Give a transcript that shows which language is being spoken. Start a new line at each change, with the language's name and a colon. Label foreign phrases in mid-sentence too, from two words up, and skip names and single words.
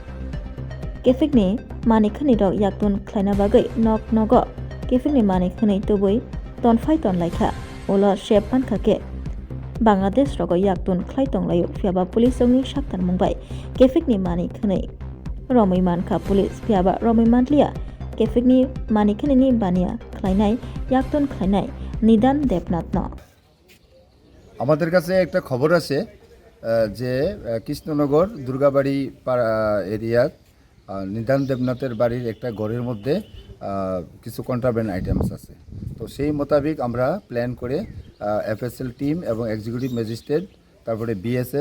Kok Borok: Kefikni manik khwnai rok yaktun khlaina bagui nok nogo Kefikni manik khwnai tubui tonfai tonlaikha ulo shep mankhake Bangladesh rogo yaktun khlai tonglaio phiaba police rokni saktar mungbai Kefikni manik khwnai romui mankha police phiaba romui mantliya Kefikni manik khwnai baniya khlainai yaktun khlainai Nidan Debnath no
Bangla: আমাদের কাছে একটা খবর আছে যে কৃষ্ণনগর দুর্গাবাড়ি এরিয়ার নিদান দেবনাথের বাড়ির একটা ঘরের মধ্যে কিছু
English: contraband items
Bangla: আছে তো সেই মোতাবেক আমরা প্ল্যান করে
English: FSL team
Bangla: এবং
English: executive magistrate
Bangla: তারপরে বিএসএফ